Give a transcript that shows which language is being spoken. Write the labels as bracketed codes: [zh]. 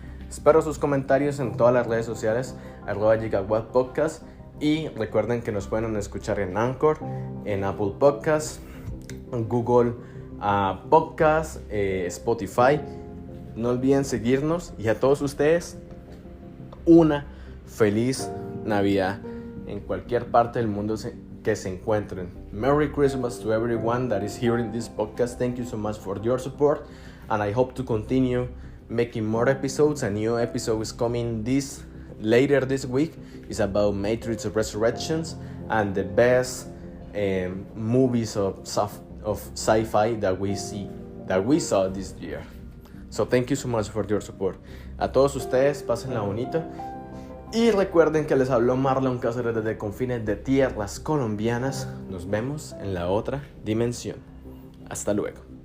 [es] Espero sus comentarios en todas las redes sociales, @GigawattPodcast, y recuerden que nos pueden escuchar en Anchor, en Apple Podcasts, Google Podcast, Spotify. No olviden seguirnos y a todos ustedes una feliz Navidad en cualquier parte del mundo que se encuentren. [en] Merry Christmas to everyone that is hearing this podcast. Thank you so much for your support and I hope to continue making more episodes. A new episode is coming later this week. It's about Matrix Resurrections and the best movies of sci-fi that we see, that we saw this year. So thank you so much for your support. [es] A todos ustedes, pásenla bonito. Y recuerden que les habló Marlon Cáceres desde confines de tierras colombianas. Nos vemos en la otra dimensión. Hasta luego.